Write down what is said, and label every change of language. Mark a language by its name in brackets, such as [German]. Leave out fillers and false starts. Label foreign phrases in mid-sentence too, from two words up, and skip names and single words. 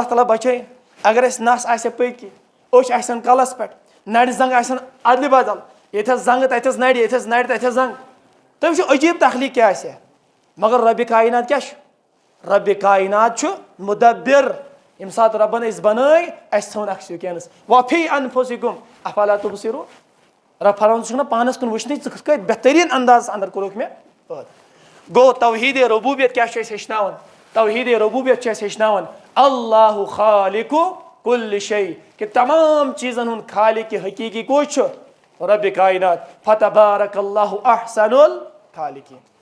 [Kashmiri] تعالیٰ بچٲیِن اگر اَسہِ نس آسہِ ہا پٔتۍ کِنۍ أچھ آسن کلس پٮ۪ٹھ نرِ زنٛگ آسن ادلہِ بدل ییٚتھس زنٛگہٕ تتھس نرِ ییٚتھس نرِ تتھس زنٛگ تُہۍ وٕچھو عجیٖب تخلیٖق کیاہ آسہِ ہا مگر ربِ کائنات کیاہ چھُ ربِ کائنات چھُ مُدبر ییٚمہِ ساتہٕ رۄبن أسۍ بنٲے اَسہِ ژھٕن اکھ سیکینس [Arabic] وفی انفسکم افلا تبصرون [Kashmiri] رب فرمان ژٕ چھُکھ نہ پانس کُن وٕچھنٕے ژٕ کِتھ کٔنۍ بہتریٖن اندازس اندر کوٚرُکھ مےٚ پٲدٕ گوٚو توحیٖدِ ربوٗبیت کیاہ چھُ اَسہِ ہیٚچھناوان توحیٖدِ ربوٗبیت چھُ اَسہِ ہیٚچھناوان [Arabic] اللہ خالق کُلہِ شے [Kashmiri] کہِ تمام چیٖزن ہُنٛد خالق حقیٖقی کُس چھُ ربِ کائنات [Arabic] فتبارک اللہ احسن الخالقین